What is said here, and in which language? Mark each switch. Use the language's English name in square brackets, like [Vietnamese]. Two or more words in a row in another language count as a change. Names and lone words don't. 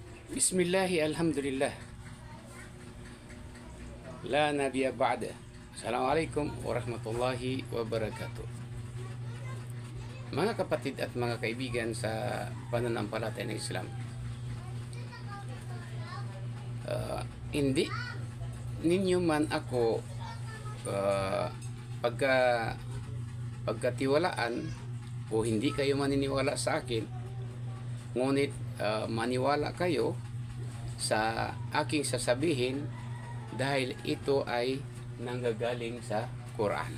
[Arabic] بسم الله الحمد لله. لا نبي بعد. السلام عليكم ورحمة الله وبركاته. [Filipino] Mga kapatid at mga kaibigan sa pananampalataya ng Islam, hindi ninyo man ako pagkatiwalaan o hindi kayo maniniwala sa akin, ngunit maniwala kayo sa aking sasabihin dahil ito ay nanggagaling sa Quran.